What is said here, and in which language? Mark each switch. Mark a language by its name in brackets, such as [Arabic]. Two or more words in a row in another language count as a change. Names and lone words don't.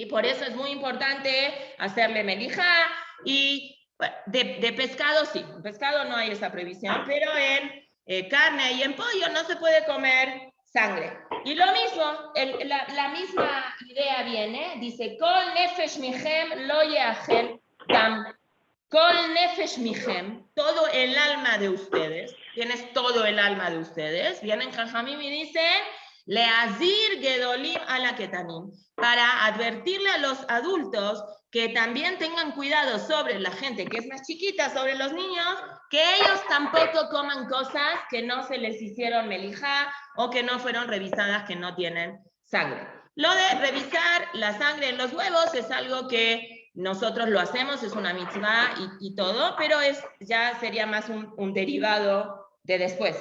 [Spanish] Por eso es muy importante hacerle melija y bueno, de pescado sí, en pescado no hay esa prohibición, pero en carne y en pollo no se puede comer sangre. Y lo mismo, la misma idea viene, dice, [Hebrew] כל נפש מכם לא יאכל דם. כל נפש מכם, [Spanish] todo el alma de ustedes, tienes todo el alma de ustedes, vienen Jajamim y dicen, [Hebrew] להזהיר גדולים על הקטנים, [Spanish] para advertirle a los adultos que también tengan cuidado sobre la gente que es más chiquita, sobre los niños, que ellos tampoco coman cosas que no se les hicieron melijá o que no fueron revisadas, que no tienen sangre. Lo de revisar la sangre en los huevos es algo que nosotros lo hacemos, es una mitzvah y todo, pero ya sería más un derivado de después.